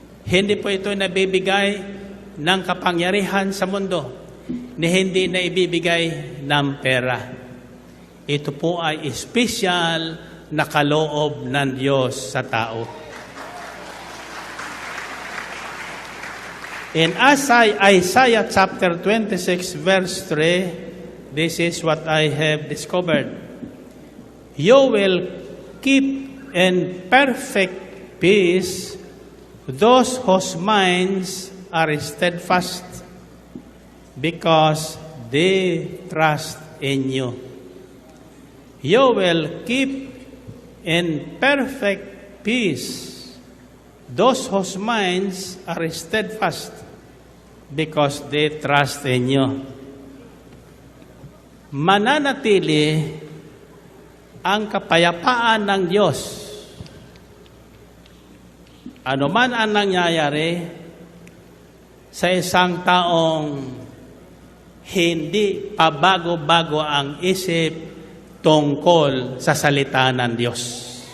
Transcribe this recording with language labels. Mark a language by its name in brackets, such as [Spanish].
[Filipino] Hindi po ito na bibigay ng kapangyarihan sa mundo. Hindi na ibibigay ng pera. Ito po ay espesyal na kaloob ng Diyos sa tao. [English] In Isaiah chapter 26 verse 3, this is what I have discovered. You will keep in perfect peace those whose minds are steadfast because they trust in you. You will keep in perfect peace those whose minds are steadfast because they trust in you. [Filipino] Mananatili ang kapayapaan ng Diyos. Ano man ang nangyayari sa isang taong hindi pabago-bago ang isip tungkol sa salita ng Diyos.